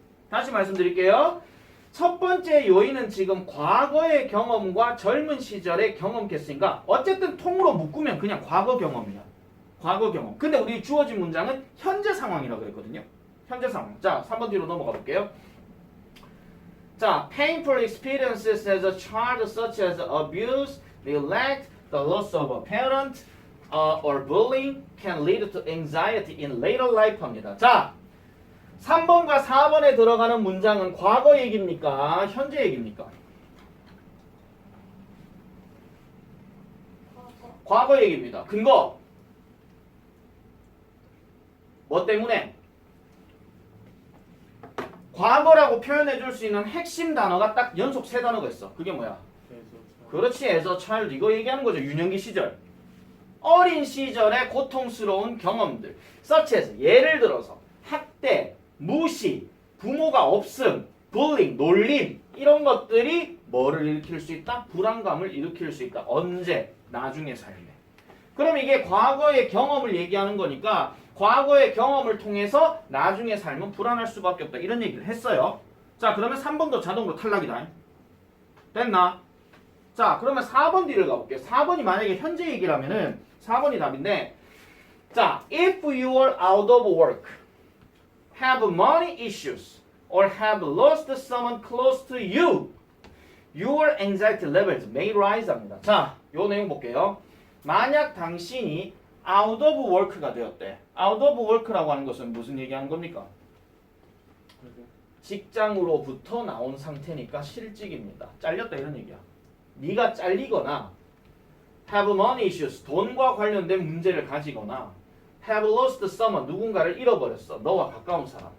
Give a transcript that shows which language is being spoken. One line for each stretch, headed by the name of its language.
Korean: 다시 말씀드릴게요. 첫 번째 요인은 지금 과거의 경험과 젊은 시절의 경험겠으니까 어쨌든 통으로 묶으면 그냥 과거 경험이야. 과거 경험. 근데 우리 주어진 문장은 현재 상황이라고 그랬거든요. 현재 상황. 자, 3번 뒤로 넘어가 볼게요.
English: 자, painful experiences as a child such as abuse, neglect, the loss of a parent or bullying can lead to anxiety in later life
Korean: 합니다. 자, 3번과 4번에 들어가는 문장은 과거 얘기입니까? 현재 얘기입니까? 과거 얘기입니다. 근거. 뭐 때문에? 과거라고 표현해 줄 수 있는 핵심 단어가 딱 연속 3단어가 있어. 그게 뭐야? 그렇지,
English: as a child.
Korean: 이거 얘기하는 거죠. 유년기 시절. 어린 시절의 고통스러운 경험들.
English: such as,
Korean: 예를 들어서 학대, 무시, 부모가 없음, bullying, 놀림, 이런 것들이 뭐를 일으킬 수 있다? 불안감을 일으킬 수 있다. 언제? 나중의 삶에. 그럼 이게 과거의 경험을 얘기하는 거니까 과거의 경험을 통해서 나중의 삶은 불안할 수밖에 없다. 이런 얘기를 했어요. 자, 그러면 3번도 자동으로 탈락이다. 됐나? 자, 그러면 4번 뒤를 가볼게요. 4번이 만약에 현재 얘기라면은 4번이 답인데, 자,
English: if you are out of work, have money issues, or have lost someone close to you, your anxiety levels may rise
Korean: 합니다. 자, 요 내용 볼게요. 만약 당신이
English: out of work
Korean: 가 되었대.
English: out of work
Korean: 라고 하는 것은 무슨 얘기하는 겁니까? 직장으로부터 나온 상태니까 실직입니다. 잘렸다 이런 얘기야. 네가 잘리거나
English: have money issues,
Korean: 돈과 관련된 문제를 가지거나
English: have lost someone,
Korean: 누군가를 잃어버렸어. 너와 가까운 사람.